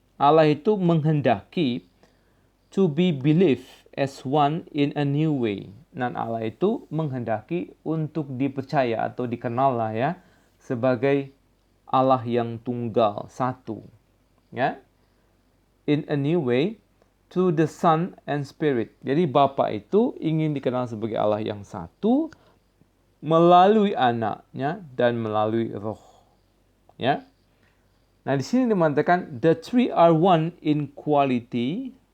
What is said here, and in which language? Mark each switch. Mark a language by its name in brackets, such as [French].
[Indonesian] Allah itu menghendaki [English] to be believed as one in a new way. [Indonesian] Dan Allah itu menghendaki untuk dipercaya atau dikenal lah ya sebagai Allah yang tunggal, satu. Ya. [English] In a new way to the Son and Spirit. [Indonesian] Jadi Bapa itu ingin dikenal sebagai Allah yang satu melalui anaknya dan melalui roh. Ya. Nah, di sini dimatakan [English] the three are one in quality.